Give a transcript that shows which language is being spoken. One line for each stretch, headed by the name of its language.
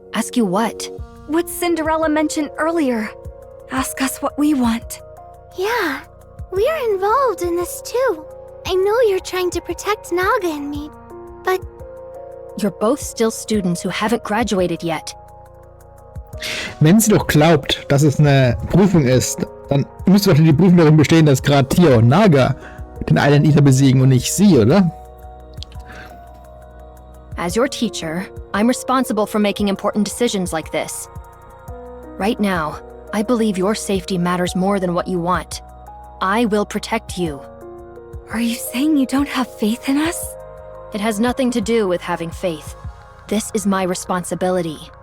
English: Ask you what? What Cinderella mentioned earlier. Ask us what we want. Yeah, we're involved in this too. I know you're trying to protect Naga and me, but... You're both still students who haven't graduated yet.
German: Wenn sie doch glaubt, dass es eine Prüfung ist, dann müsste doch die Prüfung darin bestehen, dass gerade Tia und Naga den Island Eater besiegen und nicht sie, oder?
English: As your teacher, I'm responsible for making important decisions like this. Right now, I believe your safety matters more than what you want. I will protect you. Are you saying you don't have faith in us? It has nothing to do with having faith. This is my responsibility.